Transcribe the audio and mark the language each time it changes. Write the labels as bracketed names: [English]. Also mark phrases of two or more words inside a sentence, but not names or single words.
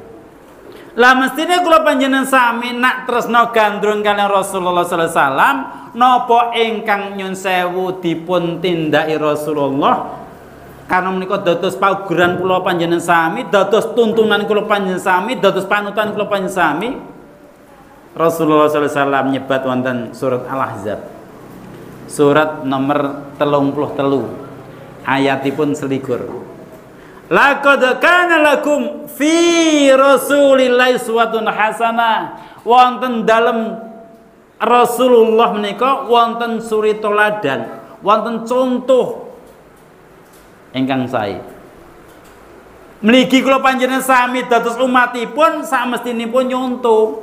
[Javanese] Lah mestine kula panjenengan sami nak tresna gandrung kaliyan Rasulullah [Arabic] صلى الله عليه وسلم [Javanese] napa ingkang nyun sewu dipun tindaki Rasulullah karena menika dados paugeran kula panjenengan sami, dados tuntunan kula panjenengan sami, dados panutan kula panjenengan sami. Rasulullah [Arabic] صلى الله عليه وسلم [Javanese] nyebat wonten surat Al-Ahzab. Surat nomor 33 ayatipun selikur. [Arabic] لقد كان لكم في رسول الله أسوة حسنة [Javanese] wonten dalem Rasulullah menika wonten suri toladan, wonten contoh ingkang sae. Mligi kula panjenengan sami dados umatipun samestinipun nyontoh.